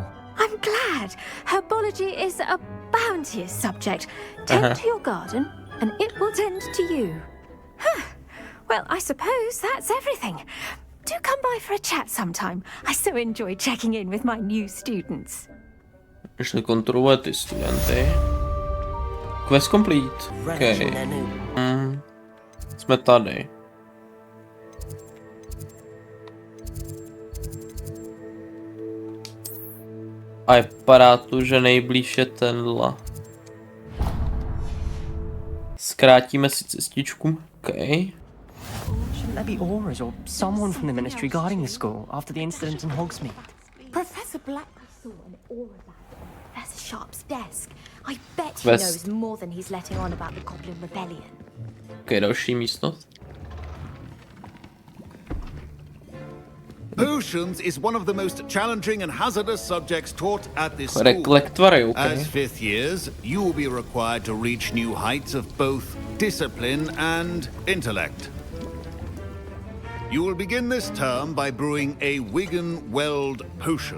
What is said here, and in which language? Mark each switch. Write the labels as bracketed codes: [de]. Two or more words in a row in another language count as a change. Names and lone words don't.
[en] I'm glad. Herbology is a bounteous subject. Tend to your garden, and it will tend to you. Huh. Well, I suppose that's everything. Do come by for a chat sometime. I so enjoy checking in with my new students. [cs] Ještě kontroluje ty studenty. [en] Quest complete. Okay. [cs] Jsme tady. A vypadá to, že nejblíž je tenhle. Zkrátíme si cestičku. Okay. [en] Shouldn't there be Auras or someone from the ministry guarding the school after the incident in Hogsmeade? Professor Black. Professor Sharp's desk. I bet he knows more than he's letting on about the Goblin Rebellion. [cs] Okay, další místnost. [en] Potions is one of the most challenging and hazardous subjects taught at this school. Okay. As fifth years, you will be required to reach new heights of both discipline and intellect. You will begin this term by brewing a Wiggen-Weld potion.